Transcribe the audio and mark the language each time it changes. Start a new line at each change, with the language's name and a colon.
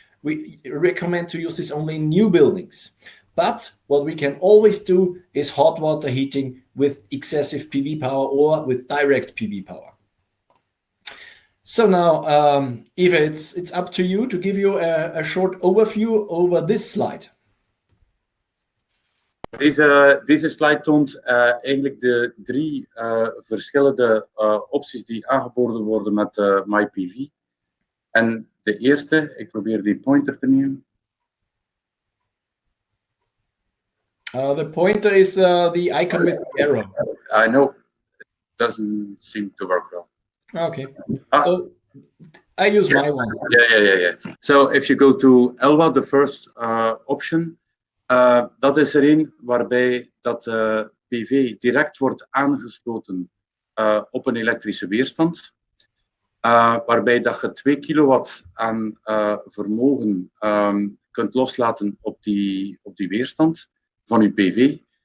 English: We recommend to use this only in new buildings. But what we can always do is hot water heating with excessive PV power or with direct PV power. So now, Eva, it's up to you to give you a short overview over this slide.
Dutch: Deze slide toont eigenlijk de drie verschillende opties die aangeboden worden met MyPV. En de eerste, ik probeer die pointer te nemen.
English: The pointer is the icon with the arrow. I know, it doesn't seem to work well. Okay, so I use my one. Yeah. So if you go to ELWA, the first option,
Dutch: dat is er een waarbij dat PV direct wordt aangesloten op een elektrische weerstand. Waarbij dat je 2 kilowatt aan vermogen kunt loslaten op die weerstand van je PV.